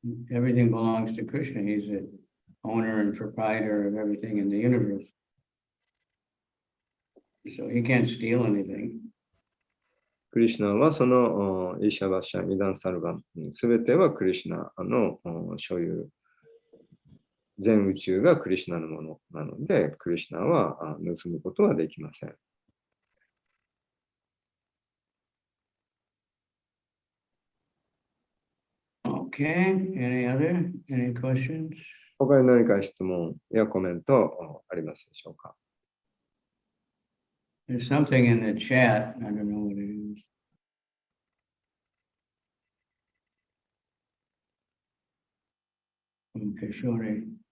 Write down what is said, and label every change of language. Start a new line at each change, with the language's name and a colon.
English: Everything belongs to Krishna. He's the owner and proprietor of everything in the universe. So he can't steal anything.
Japanese: クリシュナはそのイーシャバシャミダンサルバン、すべてはクリシュナの所有。全宇宙がクリシュナのものなので、クリシュナは盗むことはできません。
English: Okay, any questions?
Japanese: 他に何か質問やコメントありますでしょうか？
English: There's something in the chat. I don't know what it is. Okay, sorry.